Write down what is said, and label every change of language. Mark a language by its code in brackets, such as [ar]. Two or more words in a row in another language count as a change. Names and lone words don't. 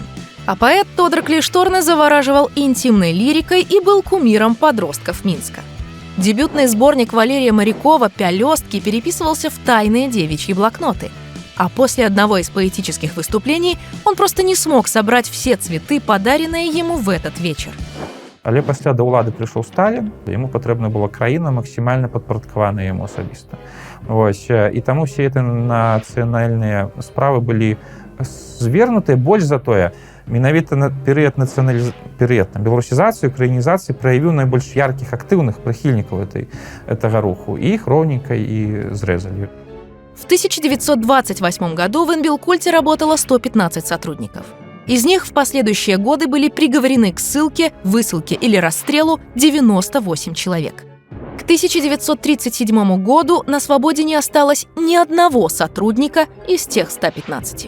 [ru] А поэт Тодор Клишторный завораживал интимной лирикой и был кумиром подростков Минска. Дебютный сборник Валерия Морякова «Пялёстки» переписывался в тайные девичьи блокноты. А после одного из поэтических выступлений он просто не смог собрать все цветы, подаренные ему в этот вечер. [be] Але пасля да ўлады прыйшоў Сталін, яму патрэбна была краіна максімальна падпарадкаваная яму асабіста. Вось, і таму [ru] все эти [be] нацыянальныя справы былі звернутыя, больш за тое, менавіта на перыяд беларусізацыі, украінізацыі праявіў найбольш яркіх актыўных прыхільнікаў гэтага руху, і іх роўненька і зрэзалі. [ru] В 1928 году в Инбелкульте работало 115 сотрудников. Из них в последующие годы были приговорены к ссылке, высылке или расстрелу 98 человек. К 1937 году на свободе не осталось ни одного сотрудника из тех 115.